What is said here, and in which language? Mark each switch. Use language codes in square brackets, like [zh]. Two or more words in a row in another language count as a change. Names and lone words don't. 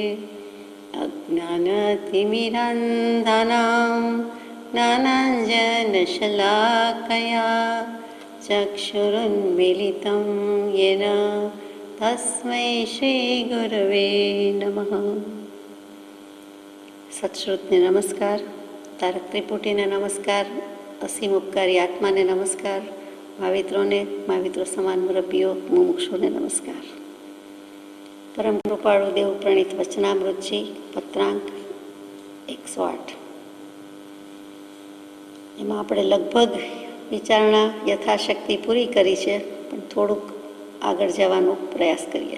[sa] अज्ञानतिमिरान्धानां ज्ञानाञ्जनशलाकया चक्षुरुन्मीलितं येन तस्मै श्रीगुरवे नमः। [gu] સત્શ્રુતને નમસ્કાર, તારક ત્રિપુટીને નમસ્કાર, અસીમ ઉપકારી આત્માને નમસ્કાર, મહાવિત્રોને મહાવિત્રો સમાન મુરબ્બીઓ મુમુક્ષુને નમસ્કાર। પરમ કૃપાળુ દેવ પ્રણીત વચનામૃતજી પત્રાંક 108 એમાં આપણે લગભગ વિચારણા યથાશક્તિ પૂરી કરી છે, પણ થોડુંક આગળ જવાનો પ્રયાસ કરીએ।